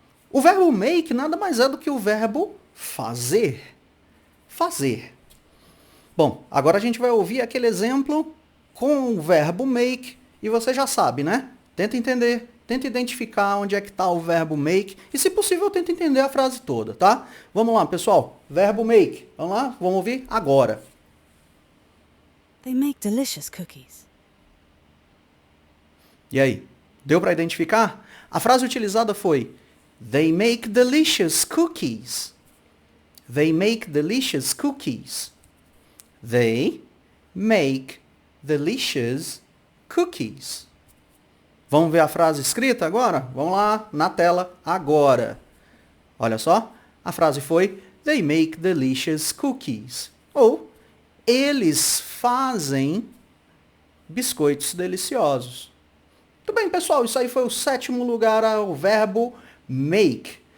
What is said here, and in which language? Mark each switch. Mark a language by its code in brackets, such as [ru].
[pt] O verbo make nada mais é do que o verbo fazer. Fazer. Bom, agora a gente vai ouvir aquele exemplo com o verbo make e você já sabe, né? Tenta entender. Tenta identificar onde é que está o verbo make e, se possível, tenta entender a frase toda, tá? Vamos lá, pessoal. Verbo make. Vamos lá? Vamos ouvir agora. [en] They make delicious cookies. [pt] E aí? Deu para identificar? A frase utilizada foi [en] they make delicious cookies. They make delicious cookies. They make delicious cookies. [pt] Vamos ver a frase escrita agora? Vamos lá, na tela, agora. Olha só, a frase foi [en] they make delicious cookies. [pt] Ou, eles fazem biscoitos deliciosos. Muito bem, pessoal, isso aí foi o 7º lugar, o verbo make.